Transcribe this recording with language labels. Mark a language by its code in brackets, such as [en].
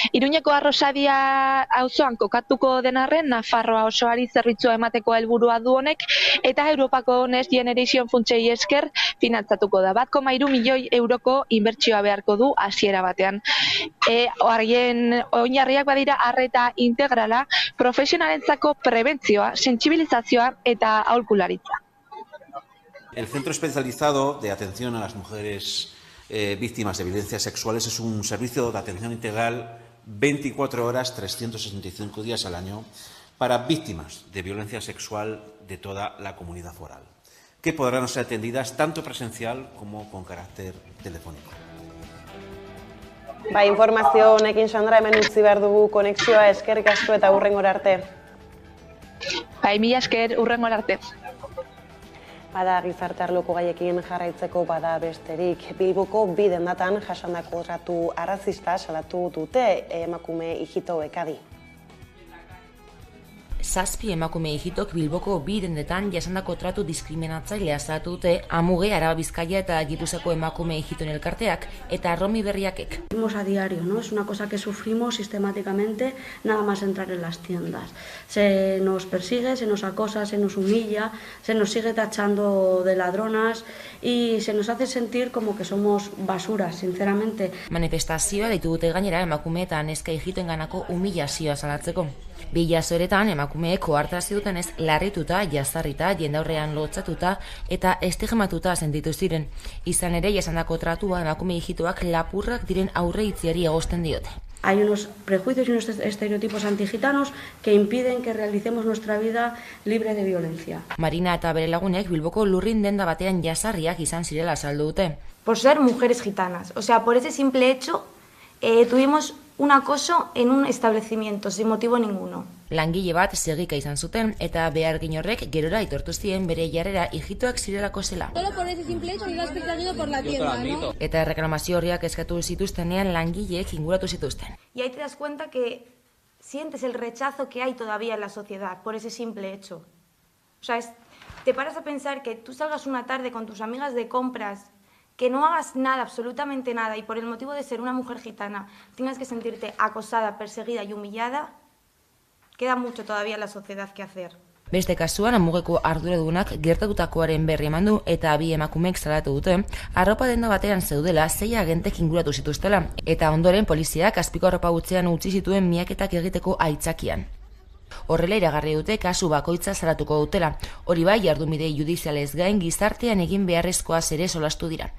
[eu] Iruñeko Arrosadia auzoan kokatuko den arren, Nafarroa osoari zerbitzua emateko helburua du honek eta Europako Next Generation funtsei esker finantzatuko da. 1,3 milioi euroko inbertsioa beharko du hasiera batean. Oinarriak badira arreta integrala, profesionalentzako prebentzioa, sentsibilizazioa eta aholkularitza. [es] El Centro Especializado de Atención a las Mujeres Víctimas de Violencias Sexuales es un servicio de atención integral 24 horas, 365 días al año para víctimas de violencia sexual de toda la comunidad foral, que podrán ser atendidas tanto presencial como con carácter telefónico. [eu] Informazio honekin, Sandra, hemen utzi behar dugu konexioa, eskerrik asko eta hurrengora arte. Mila esker, hurrengora arte. Bada gizarte arloko gaiekin jarraitzeko bada besterik. Bilboko bi dendatan jasandako tratu arrazista salatu dute emakume ijitoek adi. 7 emakume ijitok Bilboko bi dendetan jasandako tratu diskriminatzailea salatu dute Amuge, Araba Bizkaia eta Gipuzkoako emakume ijitoen elkarteak eta Romi Berriakek. [es] Vivimos a diario, ¿no? Es una cosa que sufrimos sistemáticamente nada más entrar en las tiendas. Se nos persigue, se nos acosa, se nos humilla, se nos sigue tachando de ladronas y se nos hace sentir como que somos basuras, sinceramente. [eu] Manifestazioa deitu dute gainera emakume eta neska ijitoenganako humillazioa salatzeko. Bi jasoeretan emakumeek ohartarazi dutenez larrituta, jazarrita, jendaurrean lotzatuta eta estigmatuta sentitu ziren. Izan ere, jasandako tratua emakume ijitoak lapurrak diren aurreitziari egozten diote. [es] Hay unos prejuicios y unos estereotipos antigitanos que impiden que realicemos nuestra vida libre de violencia. [eu] Marina eta bere lagunek Bilboko lurrin denda batean jasarriak izan zirela azaldu dute. [es] Por ser mujeres gitanas, o sea, por ese simple hecho tuvimos un acoso en un establecimiento, sin motivo ninguno. [eu] Langile bat segika izan zuten eta behargin horrek gerora aitortu zien bere jarrera ijitoak zirelako zela. [es] Solo por ese simple hecho ibas perseguido por la tienda, ¿no? [eu] Eta erreklamazio horriak eskatu zituztenean langileek inguratu zituzten. [es] Y ahí te das cuenta que sientes el rechazo que hay todavía en la sociedad por ese simple hecho. O sea, te paras a pensar que tú salgas una tarde con tus amigas de compras, que no hagas nada, absolutamente nada, y por el motivo de ser una mujer gitana tengas que sentirte acosada, perseguida y humillada, queda mucho todavía en la sociedad que hacer. [eu] Beste kasuan, Amugeko arduradunak gertatutakoaren berri eman du eta bi emakumeek salatu dute, arropa denda batean zeudela 6 agentek inguratu zituztela, eta ondoren poliziak azpiko arropa gutzean utzi zituen miaketak egiteko aitzakian. Horrela iragarri dute kasu bakoitza salatuko dutela. Hori bai, jardunbide judizialez gain gizartean egin beharrezkoaz ere solastu dira.